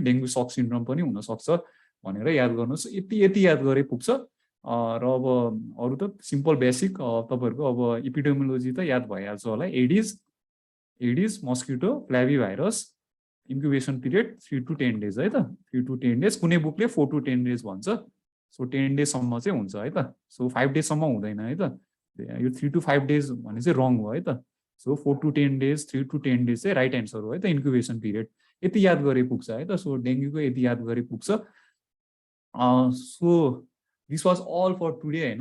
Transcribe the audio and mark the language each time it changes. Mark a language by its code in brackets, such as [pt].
[ne] Dengue सक syndrome पनि हुनसक्छ भनेर याद गर्नुहोस्. यति याद गरे पुग्छ. र अब अरू त सिम्पल बेसिक तपाईँहरूको अब इपिडेमियोलोजी त याद भइहाल्छ होला. Aedes, mosquito, फ्ल्याभी virus, incubation period 3 to 10 days है त. 3 to 10 days, कुनै बुकले 4 to 10 days भन्छ. सो 10 days सम्म चाहिँ हुन्छ है त. सो 5 days सम्म हुँदैन है त. यो 3 to 5 days भने चाहिँ रङ हो है त. So 4 to 10 days, 3 to 10 days चाहिँ राइट एन्सर हो है त, इन्क्युबेसन पिरियड. यति याद गरे पुग्छ है त. सो डेङ्गुको यति याद गरे पुग्छ. [en] so this was all for today [ne] होइन.